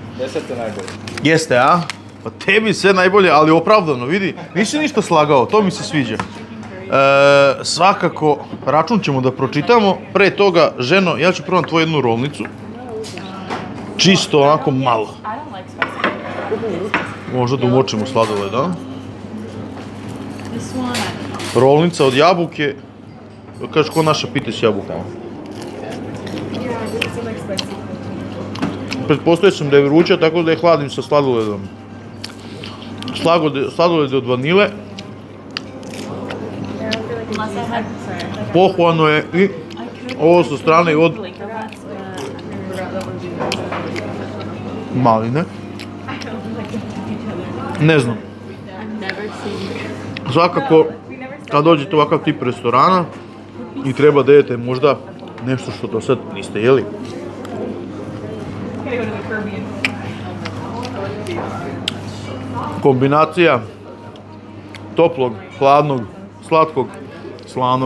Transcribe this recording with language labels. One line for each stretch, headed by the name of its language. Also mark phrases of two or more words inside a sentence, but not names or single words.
Serbian: 10 je najbolje. Jeste, a? Pa tebi sve najbolje, ali opravdano, vidi. Nisi ništa slagao, to mi se sviđa. Svakako, račun ćemo da pročitamo. Pre toga, ženo, ja ću probam tvoju jednu rolnicu. Čisto onako malo.
English: I don't like spicy.
Serbian: Možda da umočimo sladoled, da?
English: This one,
Serbian: Rolnica od jabuke. Kažeš ko naša pita s jabukama. Pretpostavio sam da je vruća, tako da je hladim sa sladoledom. Sladoled je od vanile.
English: unless I had, sorry,
Serbian: Pohvalno je i ovo sa strane od
English: like that's
Serbian: maline. Ne znam.
English: I've never seen.
Serbian: Svakako, kad dođete u ovakav tip restorana i treba da jedete možda nešto što do sad niste jeli. Kombinacija toplog, hladnog, slatkog, slanog.